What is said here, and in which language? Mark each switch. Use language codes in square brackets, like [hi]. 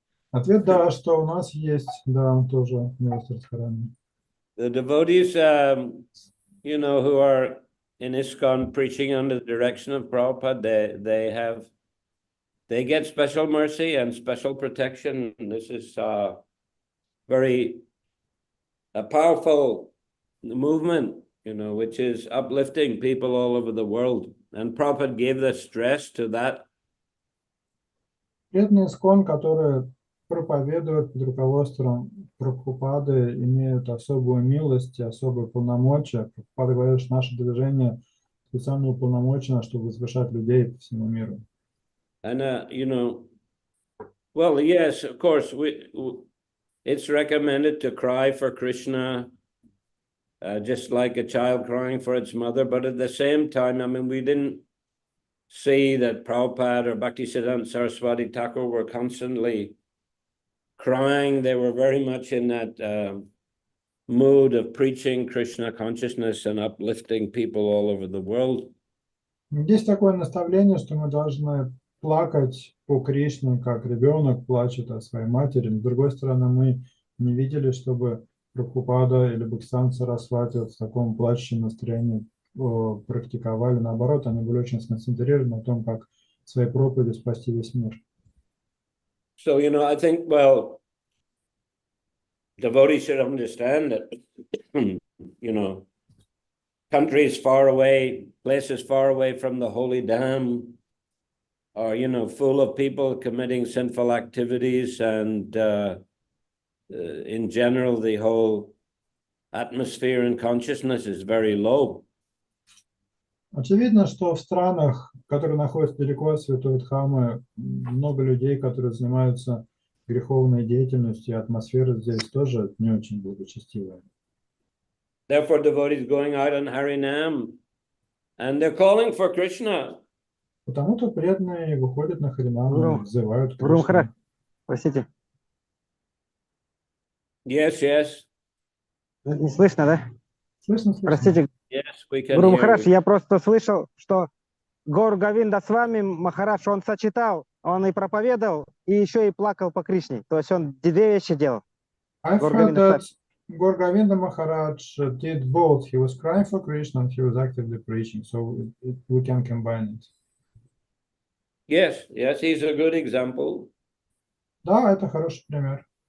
[ru] Ответ да, что у нас есть, да, тоже милость Радхарани. [en] The devotees, you know, who are in ISKCON preaching under the direction of Prabhupada, they get special mercy and special protection. This is a powerful movement, you know, which is uplifting people all over the world. And Prabhupada gave the stress to that. [ru] Преданные ИСККОН, которые проповедуют под руководством Прабхупады, имеют особую милость и особые полномочия. Прабхупада говорит, что наше движение специально уполномочено, чтобы возвышать людей по всему миру. [en] And, you know, well, yes, of course, it's recommended to cry for Krishna, just like a child crying for its mother. But at the same time, I mean, we didn't see that Prabhupada or Bhaktisiddhanta Saraswati Thakur were constantly crying. They were very much in that mood of preaching Krishna consciousness and uplifting people all over the world. [ru] Есть такое наставление, что мы должны плакать по Кришне, как ребенок плачет о своей матери. Но, с другой стороны, мы не видели, чтобы Прабхупада или Бхактисиддханта Сарасвати в таком плачущем настроении практиковали. Наоборот, они были очень сконцентрированы на том, как своей проповедью спасти весь мир. [en] So, you know, I think, well, devotees should understand that, you know, countries far away, places far away from the holy dham are, you know, full of people committing sinful activities, and in general, the whole atmosphere and consciousness is very low. [ru] Очевидно, что в странах, которые находятся далеко от Святой Дхаммы, много людей, которые занимаются греховной деятельностью, и атмосфера здесь тоже не очень благочестивая. [en] Therefore, devotees going out on Harinam, and they're calling for Krishna. [ru] Потому-то преданные выходят на Харинам и взывают Кришну. Простите. [en] Yes, yes. [ru] Не слышно, да? Слышно, слышно. Простите. [en] Yes, we can [ru] Гуру [en] hear [ru] Махарадж, [en] you. [ru] я просто слышал, что Гор Говинда с вами, Махарадж, он сочетал, он и проповедовал, и еще и плакал по Кришне. То есть он две вещи делал. [en] I've heard that Gaur Govinda Maharaj did both. He was crying for Krishna and he was actively preaching. So we can combine it. Yes, yes, he's a good example. [ru] Да, это хороший пример.